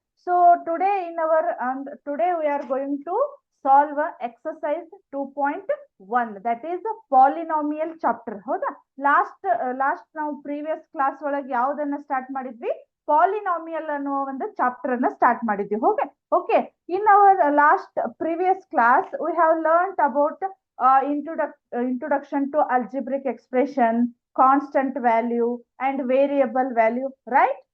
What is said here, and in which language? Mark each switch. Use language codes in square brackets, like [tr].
[en] So today today we are going to solve exercise 2.1, that is the polynomial chapter. [kn] ಹೌದಾ? Last ನಾವು previous class ಒಳಗೆ ಯಾವುದನ್ನ start ಮಾಡಿದ್ವಿ? Polynomial ಅನ್ನುವ ಒಂದು ಚಾಪ್ಟರ್ ಅನ್ನ ಸ್ಟಾರ್ಟ್ ಮಾಡಿದ್ವಿ. [en] Okay. In our previous class we have learned about introduction to algebraic expression, constant value and variable value, right?